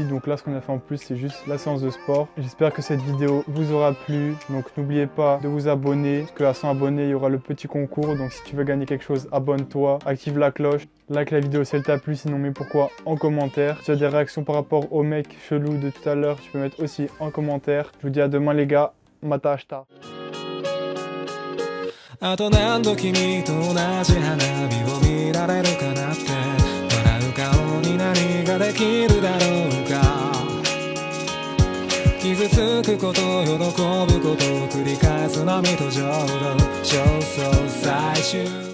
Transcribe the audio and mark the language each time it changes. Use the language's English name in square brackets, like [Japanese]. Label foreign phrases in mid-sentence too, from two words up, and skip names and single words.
[French] Donc là ce qu'on a fait en plus c'est juste la séance de sport. J'espère que cette vidéo vous aura plu. Donc n'oubliez pas de vous abonner parce qu'à 100 abonnés il y aura le petit concours. Donc si tu veux gagner quelque chose, abonne-toi, active la cloche. Like la vidéo si elle t'a plu, sinon mets pourquoi en commentaire. Si tu as des réactions par rapport au mec chelou de tout à l'heure, tu peux mettre aussi en commentaire. Je vous dis à demain les gars, [Japanese] また明日. あと何度君と同じ花火を見られるかなって笑う顔に何ができるだろうか傷つくこと喜ぶことを繰り返す波と浄土焦燥最終